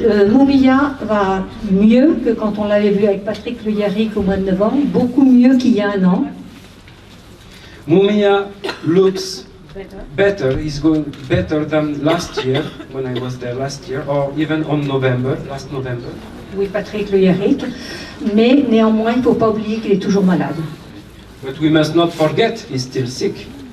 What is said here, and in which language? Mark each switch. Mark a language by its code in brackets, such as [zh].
[fr] Mumia va mieux que quand on l'avait vu avec Patrick Le Yarrick au mois de novembre, beaucoup mieux qu'il y a un an. [en] Mumia looks better, he's going better than last year, when I was there last year, or even on last November. [fr] Oui, Patrick Le Yarrick, mais néanmoins, il ne faut pas oublier qu'il est toujours malade. [en] But we must not forget, he's still sick.